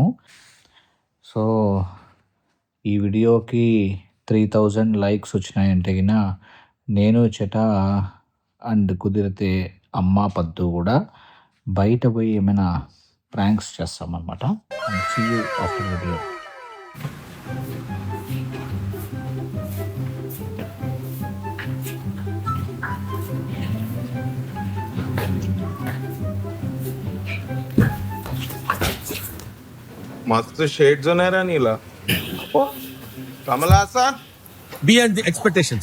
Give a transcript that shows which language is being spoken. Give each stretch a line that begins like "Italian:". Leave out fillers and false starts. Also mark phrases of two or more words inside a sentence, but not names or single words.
Telugu: సో ఈ వీడియోకి 3000 లైక్స్ వచ్చినాయంటే గిన నేను చెటా అండ్ కుదిరితే అమ్మ పద్దు కూడా బయట పోయి ఏమైనా ప్రాంక్స్ చేస్తామన్నమాట.
English: and see you after video.
Marathi: मस्त शेड्स होणार नीला कमल हासन
English: Beyond the expectations.